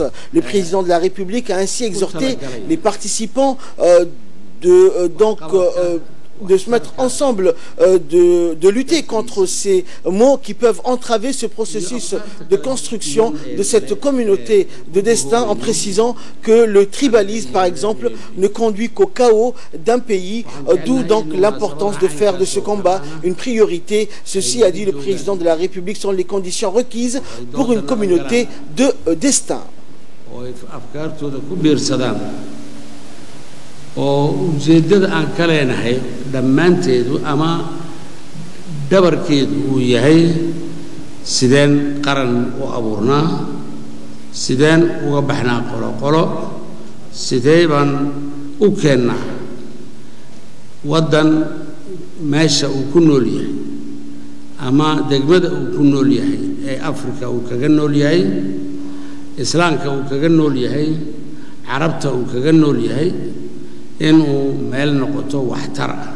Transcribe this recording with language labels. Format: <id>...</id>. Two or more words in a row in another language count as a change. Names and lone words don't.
<fr>Le président de la République a ainsi exhorté les participants de se mettre ensemble, de lutter contre ces mots qui peuvent entraver ce processus de construction de cette communauté de destin, en précisant que le tribalisme, par exemple, ne conduit qu'au chaos d'un pays, d'où donc l'importance de faire de ce combat une priorité. Ceci, a dit le président de la République, sont les conditions requises pour une communauté de destin.</fr> <so>oo ujeedada aan ka leenahay dhammaanteedu ama dhabarkeedu uu yahay sideen qaran u abuurnaa sideen uga baxnaa qolo sidee baan u keennaa waddan meesha uu ku nool yahay ama degmada uu ku nool yahay ee Afrika uu kaga nool yahay islaamka uu kaga nool yahay carabta uu kaga nool yahay inuu meel noqoto waxtar</so>